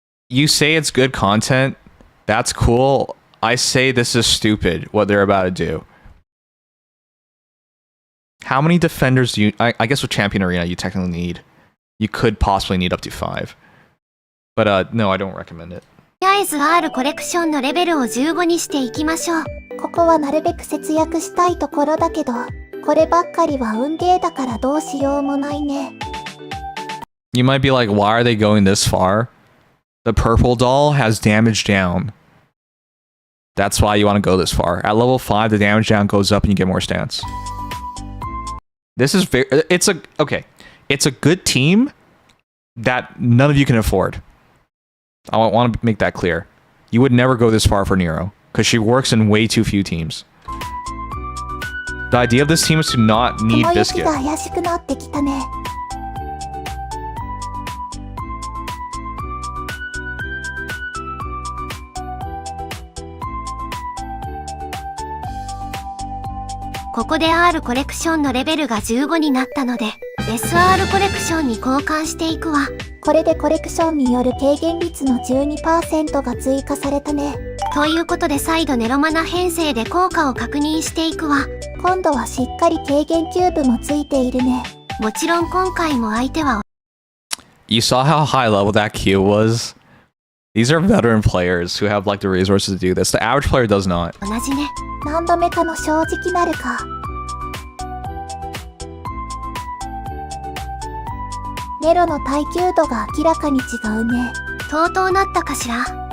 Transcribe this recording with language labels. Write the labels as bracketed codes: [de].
[en] You say it's good content. That's cool. I say this is stupid, what they're about to do. How many defenders do you... I guess with Champion Arena, you technically need... You could possibly need up to 5. But, no, I don't recommend it. [ja] とりあえず R コレクションのレベルを15にしていきましょう。ここはなるべく節約したいところだけど、こればっかりは運ゲーだからどうしようもないね。 [en] You might be like, why are they going this far? The purple doll has damage down. That's why you want to go this far. At level 5, the damage down goes up and you get more stance. This is very... It's a... Okay. It's a good team, that none of you can afford. I want to make that clear. You would never go this far for Nero, because she works in way too few teams. The idea of this team is to not need [ja] 雲行き [en] Biscuit. [ja] が怪しくなってきたね。ここで R コレクションのレベルが15になったので SR コレクションに交換していくわ。これでコレクションによる軽減率の 12% が追加されたね。ということで再度ネロマナ編成で効果を確認していくわ。今度はしっかり軽減キューブもついているね。もちろん今回も相手は [en] You saw how high level that Q was? These are veteran players who have like the resources to do this. The average player does not. [ja] 同じね。何度目かの正直なるか。ネロの耐久度が明らかに違うね。とうとうなったかしら。